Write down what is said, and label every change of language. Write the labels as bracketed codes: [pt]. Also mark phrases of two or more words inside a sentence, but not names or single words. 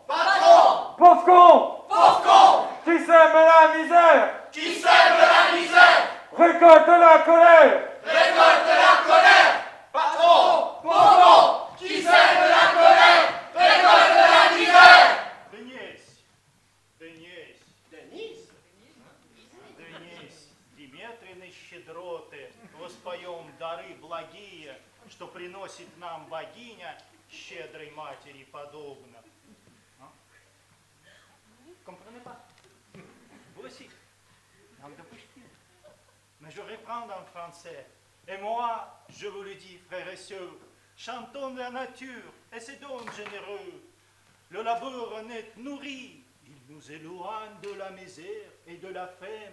[fr] Patron! Pauvre con! Pauvre con! Qui sème la misère? Qui sème la misère? Récolte la colère! Récolte la colère! Patron! Pauvre con! Qui sème la colère? Récolte la misère! [ru] Денис, Диметрины щедроты, воспоем дары благие, что приносит нам богиня, щедрой матери подобно. [fr] Comprenez pas? Vous aussi, langue de Pushkin. Mais je reprends en français. Et moi, je vous le dis, frères et sœurs, chantons la nature et ses dons généreux. Le labeur net nourrit, il nous éloigne de la misère et de la faim.